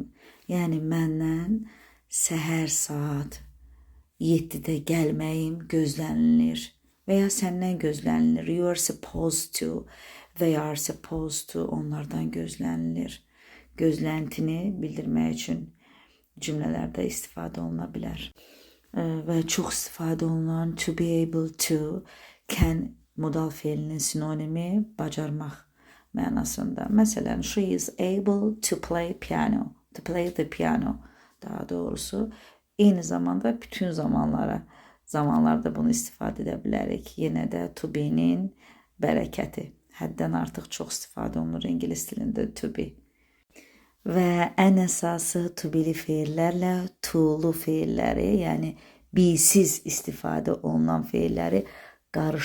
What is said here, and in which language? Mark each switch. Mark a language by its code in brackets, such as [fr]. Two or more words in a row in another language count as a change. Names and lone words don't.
[az] Yəni məndən səhər saat 7-də gəlməyim gözlənilir və ya səndən gözlənilir. [en] You are supposed to, they are supposed to, [az] onlardan gözlənilir. Gözləntini bildirmək üçün cümlələrdə istifadə oluna bilər. Və çox istifadə olunan [en] to be able to, [az] can modal fe'linin sinonimi bacarmaq mənasında. Məsələn, [en] she is able to play piano, to play the piano [az] daha doğrusu. Eyni zamanda bütün zamanlarda bunu istifadə edə bilərik. Yenə də [en] to be'nin [az] bərəkəti. Həddən artıq çox istifadə olunur ingilis dilində [en] to be. [az] Və ən əsası [en] to be'li [az] feillərlə to'lu feilləri, yəni be-siz istifadə olunan feilləri qarışdırmamalıyıq.